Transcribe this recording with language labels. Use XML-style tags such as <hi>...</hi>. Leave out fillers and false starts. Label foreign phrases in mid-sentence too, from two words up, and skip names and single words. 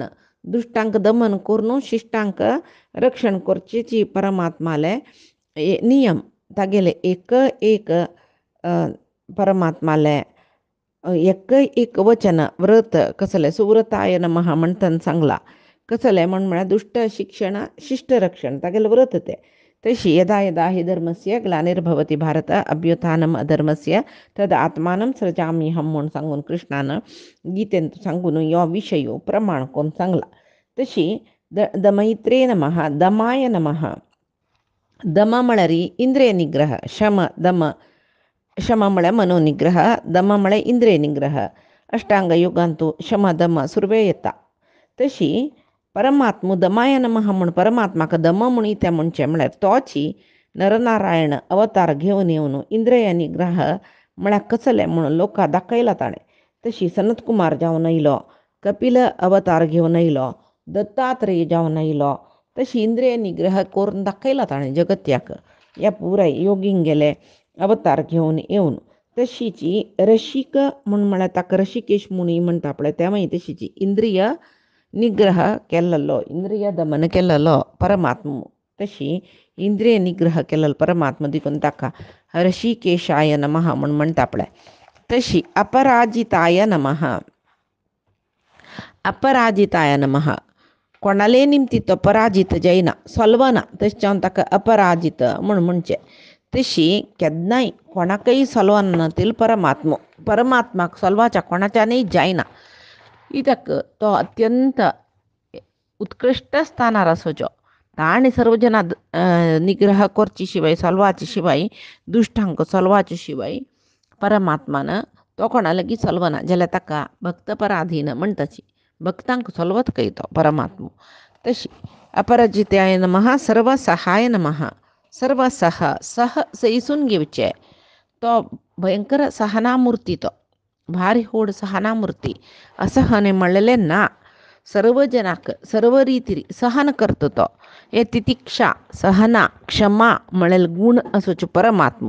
<kok>दुश्टांक दमन करून शिश्टांक रक्षण करचेची परमात्माले नियम. तागेले एक परमात्माले एक वचन व्रत कसलें</kok> <sa>सुव्रताय नमः</sa> <kok>म्हणटन सांगला. कसलें म्हळ्यार दुष्ट शिक्षण, शिष्ट रक्षण तागेलें व्रत तें. तशी</kok> <sa>यदा यदा हि धर्मस्य ग्लानिर्भवति भारत अभ्युत्थानम् अधर्मस्य तद आत्मानं सृजाम्यहं</sa> <kok>म्हूण सांगून कृष्णान गीतेंत सांगून ह्यो विशय प्रमाण करून सांगला.</kok> <sa>तशी दमयित्रे नमः, दमाय नमः.</sa> <kok>दम म्हळ्यार इंद्रिय निग्रह. शम म्हळ्यार मनोनिग्रह, दम म्हळ्यार इंद्रिय निग्रह. अष्टांग योगांतू शम दम सुरवे येता. तशी परमात्मो</kok> <sa>दमाय नमः</sa> <kok>म्हूण परमात्माक दम म्हणिता म्हणचे म्हळ्यार तोची नरनारायण अवतार घेवन येवन इंद्रिय निग्रह म्हळ्यार कसलें म्हणून लोकां दाखयला ताणें. तशी सनत कुमार जावन येयलो, कपिल अवतार घेवन येयलो, दत्तात्रेय जावन येयलो. तशी इंद्रिय निग्रह करून दाखयला ताणें जगत्याक ह्या पुराय योगींक गेले अवतार घेवन येवन. तशीची रशीक म्हळ्यार ताका रशिकेश मुनी म्हणटा पळय, त्या मागीर तशीची इंद्रिय निग्रह केल्लो, इंद्रिय दमन केल्लो परमात्म. तशी इंद्रिय निग्रह केल्लो परमात्म देखून ताका</kok> <sa>ऋषिकेशाय नमः</sa> <kok>म्हूण म्हणटा पळय.</kok> <sa>तशी अपराजिताय नमः. अपराजिताय नमः</sa> <kok>कोणाले निमती तो पराजित जायना, सोलवना, तशें जावन ताका अपराजित म्हूण म्हणचें. तशी केन्नाय कोणाकय सोलवना परमात्मो. परमात्माक सोलवाच्या कोणाच्यानय जायना. इतक तो अत्यंत उत्कृष्ट स्थानार आसोचो. ताणें सर्व जना निग्रह करचे शिवाय, सोलवाचे शिवाय, दुश्टांक सोलवाचे शिवाय परमात्मान तो कोणा लागीं सोलवना. जाल्यार ताका भक्तपराधीन म्हणटाची. भक्तांक सोलवत खंय तो परमात्मो.</kok> <sa>तशी अपराजिताय नमः, सर्वसहाय नमः.</sa> <kok>सह सैसून घेवचे. तो भयंकर सहनामुर्ती, तो भारी होड सहनामुर्ती. असहने म्हणलेलें ना. सर्व जनाक सर्व रिती सहन करता तो. हे तितिक्षा, सहना, क्षमा म्हणलेले गुण असोचे परमात्मो.</kok>